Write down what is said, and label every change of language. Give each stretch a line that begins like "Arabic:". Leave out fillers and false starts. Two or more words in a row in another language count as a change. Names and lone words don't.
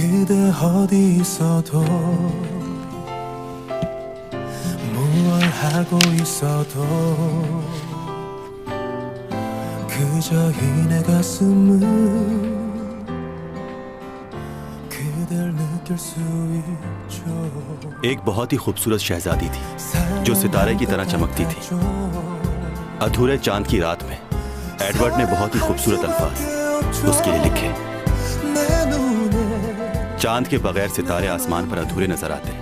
Korean: 그대 어디 있어도 무얼 하고 있어도 그저 이 내 가슴은 그댈 느낄 수 있죠.
Hindi: एक बहुत ही खूबसूरत शहजादी थी जो सितारे की तरह चमकती थी। अधूरे चांद की रात में एडवर्ड ने बहुत ही खूबसूरत अल्फाज उसके लिए लिखे। चांद के बगैर सितारे आसमान पर अधूरे नजर आते हैं।